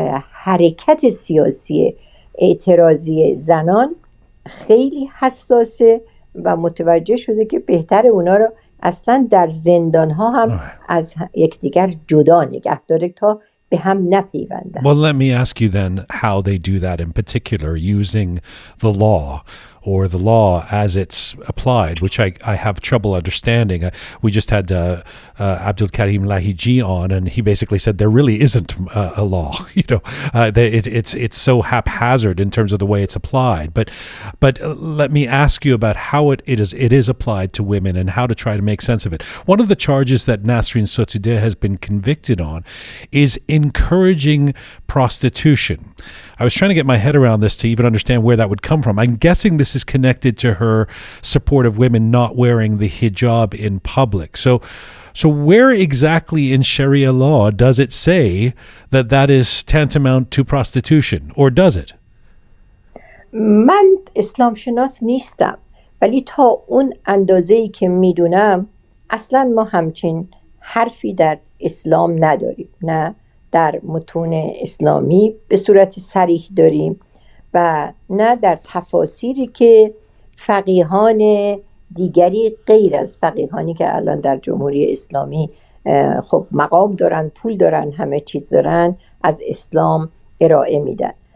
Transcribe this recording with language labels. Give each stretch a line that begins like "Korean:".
Persian: حرکت سیاسی اعتراضی زنان خیلی حساسه و متوجه شده که بهتر اونا رو اصلا در زندان ها هم از یکدیگر جدا نگه داره تا به هم نپیوندن.
English: Well, let me ask you then how they do that in particular, using the law or the law as it's applied, which I have trouble understanding. We just had Abdol-Karim Lahiji on, and he basically said there really isn't a law. It's so haphazard in terms of the way it's applied. But let me ask you about how it is applied to women and how to try to make sense of it. One of the charges that Nasrin Sotoudeh has been convicted on is encouraging prostitution. I was trying to get my head around this to even understand where that would come from. I'm guessing this is connected to her support of women not wearing the hijab in public. So where exactly in Sharia law does it say that that is tantamount to prostitution, or does it?
Persian: من اسلام شناس نیستم، ولی تا اون اندازه‌ای که میدونم اصلا ما همچین حرفی در اسلام نداریم، نه در متون اسلامی به صورت صریح داریم و نه در تفاسیری که فقیهان دیگری غیر از فقیهانی که الان در جمهوری اسلامی خب مقام دارن، پول دارن، همه چیز دارن، از اسلام ارائه میدن.